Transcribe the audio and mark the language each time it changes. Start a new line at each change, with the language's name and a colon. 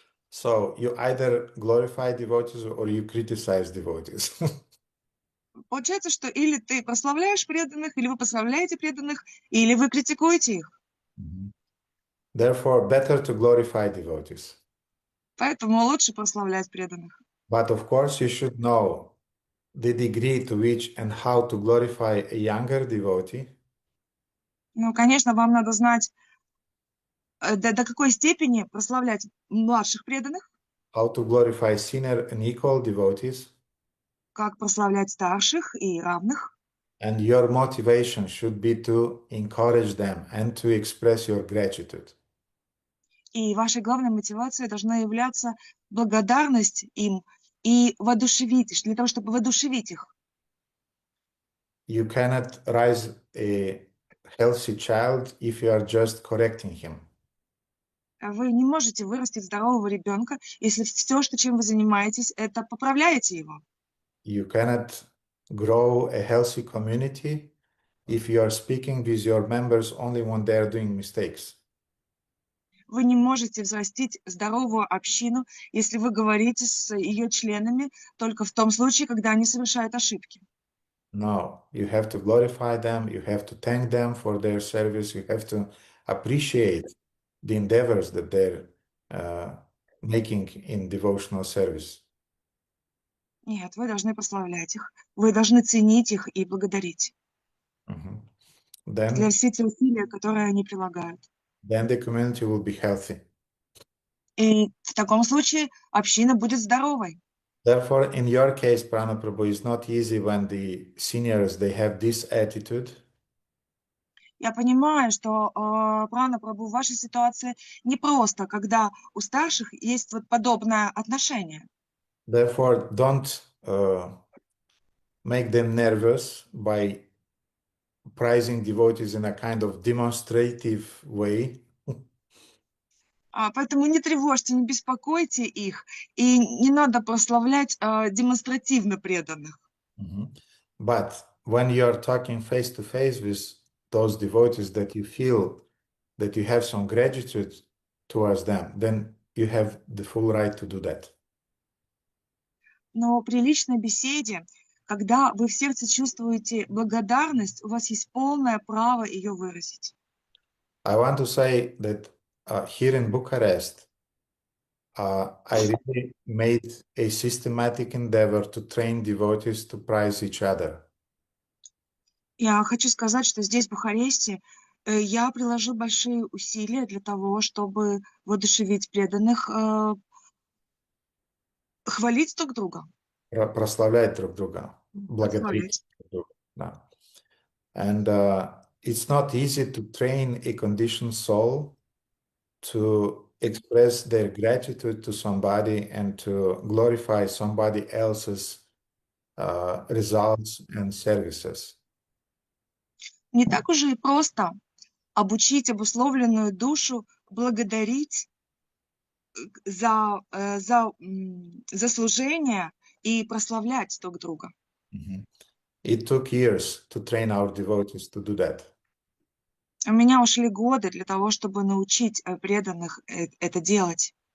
English: So you either glorify devotees or you criticize devotees.
Russian: Получается, что или ты прославляешь преданных, или вы прославляете преданных, или вы критикуете их.
English: Therefore, better to glorify devotees.
Russian: Поэтому лучше прославлять преданных.
English: But of course, you should know the degree to which and how to glorify a younger devotee.
Russian: Ну, конечно, вам надо знать, до какой степени прославлять младших преданных,
English: How to glorify senior and equal devotees.
Russian: как прославлять старших и равных.
English: And your motivation should be to encourage them and to express your gratitude.
Russian: И вашей главной мотивацией должна являться благодарность им и воодушевить, для того, чтобы воодушевить их.
English: You cannot raise a healthy child if you are just correcting him.
Russian: Вы не можете вырастить здорового ребенка, если все, чем вы занимаетесь, это поправляете его.
English: You cannot grow a healthy community if you are speaking with your members only when they are doing mistakes.
Russian: Вы не можете взрастить здоровую общину, если вы говорите с ее членами только в том случае, когда они совершают ошибки.
English: No, you have to glorify them, you have to thank them for their service, you have to appreciate the endeavors that they're making in devotional service.
Russian: Нет, вы должны прославлять их, вы должны ценить их и благодарить для всех тех усилий, которые они прилагают.
English: Then the community will be healthy.
Russian: И в таком случае община будет здоровой.
English: Therefore, in your case, Pranaprabhu, it's not easy when the seniors, they have this attitude.
Russian: Я понимаю, что, Прана-Прабху, в вашей ситуации непросто, когда у старших есть вот подобное отношение.
English: Therefore, don't make them nervous by praising devotees in a kind of demonstrative way.
Russian: Поэтому не тревожьте, не беспокойте их, и не надо прославлять демонстративно преданных.
English: But when you are talking face to face with those devotees that you feel that you have some gratitude towards them, then you have the full right to do that.
Russian: Но при личной беседе, когда вы в сердце чувствуете благодарность, у вас есть полное право ее выразить.
English: I want to say that here in Bucharest, I really made a systematic endeavor to train devotees to praise each other.
Russian: Я хочу сказать, что здесь, в Бухаресте, я приложил большие усилия для того, чтобы воодушевить преданных, хвалить друг друга. Прославлять друг друга, благодарить друг друга. Да.
English: And it's not easy to train a conditioned soul to express their gratitude to somebody and to glorify somebody else's results and services.
Russian: Не так уже и просто обучить обусловленную душу благодарить за служение и прославлять друг друга.
English: It took years to train our devotees to do that.
Russian: У меня ушли годы для того, чтобы научить преданных это делать.